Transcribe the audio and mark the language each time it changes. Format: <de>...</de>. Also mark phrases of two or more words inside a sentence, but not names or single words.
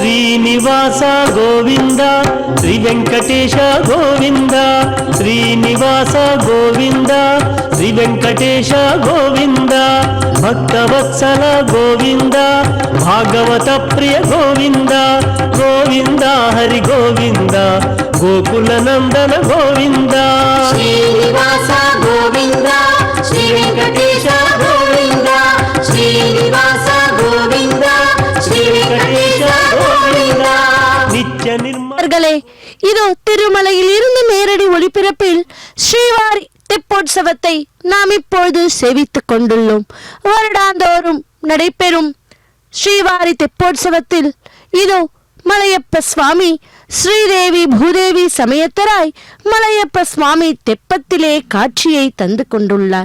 <te>శ్రీనివాస గోవింద శ్రీ వెంకటేశ గోవింద శ్రీనివాస గోవింద శ్రీ వెంకటేశ గోవింద భక్తవత్సల గోవింద భాగవత ప్రియ గోవింద గోవింద హరి గోవింద గోకుల నందన గోవింద శ్రీనివాస గోవింద శ్రీ వెంకటేశ గోవింద శ్రీనివాస గోవింద శ్రీ వెంకటేశ గోவிந்த</te> <ta>நித்ய நிர்மல. இதோ திருமலையில் இருந்து நேரடி ஒளிபரப்பில் ஸ்ரீவாரி தெப்போற்சவத்தை நாம் இப்பொழுது சேவித்துக் கொண்டுள்ளோம். வருடாந்தோறும் நடைபெறும் ஸ்ரீவாரி தெப்போற்சவத்தில் இதோ மலையப்ப சுவாமி ஸ்ரீதேவி பூதேவி சமயத்தராய் மலையப்ப சுவாமி தெப்பத்திலே காட்சியை தந்து கொண்டுள்ளார்.</ta>